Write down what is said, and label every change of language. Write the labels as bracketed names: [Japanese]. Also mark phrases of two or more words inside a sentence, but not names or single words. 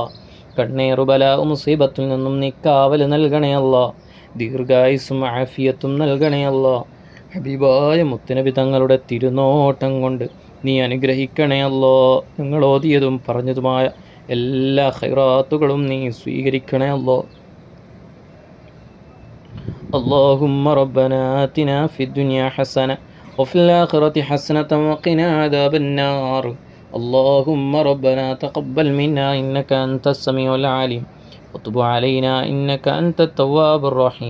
[Malayalam] കണ്ണേറു ബലാ മുസീബത്തിൽ നിന്നും നീ കാവൽ നൽകണേ അല്ലാ. ദീർഘായുസ്സും ആഫിയത്തും നൽകണേ അല്ലാ. ഹബീബായ മുത്തുനബി തങ്ങളുടെ തിരുനോട്ടം കൊണ്ട് നീ അനുഗ്രഹിക്കണേ അല്ലാ. ഞങ്ങൾ ഓതിയതും പറഞ്ഞതുമായ എല്ലാ ഖൈറാത്തുകളും നീ സ്വീകരിക്കണേ അല്ലാ. [Arabic] اللهم ربنا آتنا في الدنيا حسنة وفي الآخرة حسنة وقنا عذاب النار. اللهم ربنا تقبل منا إنك أنت السميع العليم وتب علينا إنك أنت التواب الرحيم.